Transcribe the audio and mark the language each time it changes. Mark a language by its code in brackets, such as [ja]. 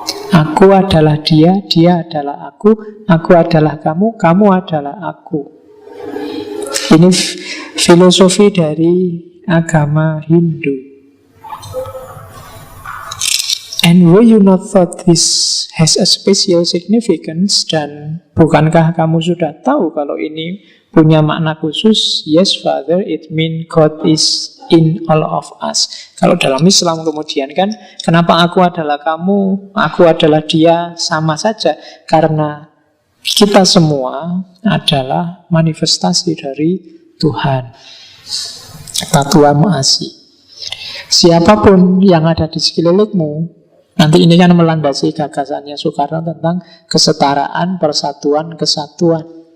[id] Aku adalah dia, dia adalah aku adalah kamu adalah aku. Ini filosofi dari agama Hindu. [en] And were you not thought this has a special significance? [id] Dan bukankah kamu sudah tahu kalau ini punya makna khusus? [en] Yes, Father, it means God is in all of us. [id] Kalau dalam Islam kemudian kan, kenapa aku adalah kamu, aku adalah dia, sama saja. Karena kita semua adalah manifestasi dari Tuhan. Tatua Ma'asi. Siapapun yang ada di sekelilingmu, nanti ini kan melandasi gagasannya Soekarno tentang kesetaraan, persatuan, kesatuan.